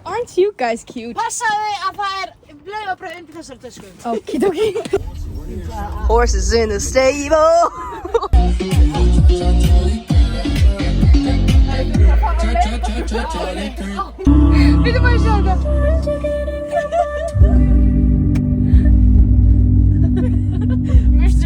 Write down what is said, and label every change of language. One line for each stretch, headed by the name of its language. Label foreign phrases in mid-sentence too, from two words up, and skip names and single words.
English: you guys cute?
Icelandic: Passaðu að það laufabrauð undir þessari tösku.
English: Okidoki. Horses in the stable.
Icelandic: Við þurfum að sjá þetta.
English: Mr.